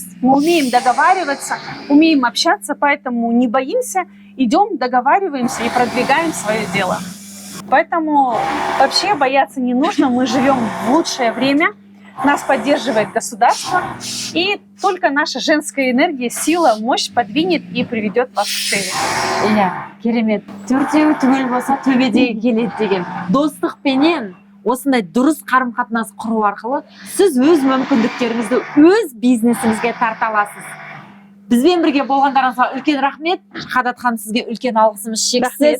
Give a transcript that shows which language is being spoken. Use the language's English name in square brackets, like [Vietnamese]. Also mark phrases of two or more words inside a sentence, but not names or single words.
[Russian] Мы умеем договариваться, умеем общаться, поэтому не боимся, идем, договариваемся и продвигаем свое дело. Поэтому вообще бояться не нужно, мы живем в лучшее время. Нас поддерживает государство, и только наша женская энергия, сила, мощь подвинет и приведет вас к цели. [Kazakh] Иә, керемет. Төртеуі түгел болса төбедегі келеді деген. Достықпенен осындай дұрыс қарым-қатынас құру арқылы сіз өз мүмкіндіктеріңізді өз бизнесіңізге тарта аласыз. бізбен бірге болғандарыңызға үлкен рахмет. Шахадат ханым, сізге үлкен алғысымыз шексіз.